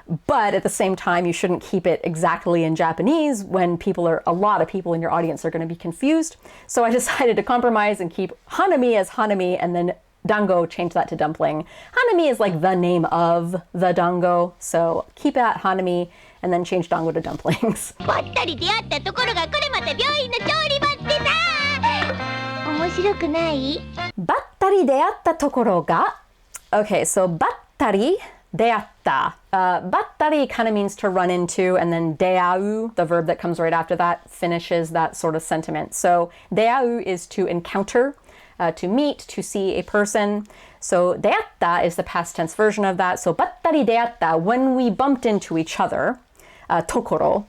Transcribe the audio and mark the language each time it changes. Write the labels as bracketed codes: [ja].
[en] But at the same time, you shouldn't keep it exactly in Japanese when a lot of people in your audience are going to be confused. So I decided to compromise and keep hanami as hanami and then dango, change that to dumpling. Hanami is like the name of the dango, so keep it at hanami and then change dango to dumplings. [ja] ばったり出会ったところがこれまた病院の調理場ってさ面白くない？ばったり出会ったところが [en] Okay, so ばったり出会った。ばったり kind of means to run into, and then 出会う, the verb that comes right after that, finishes that sort of sentiment. So 出会う is to encounter, to meet, to see a person. So 出会った is the past tense version of that. So ばったり出会った when we bumped into each other. Tokoro.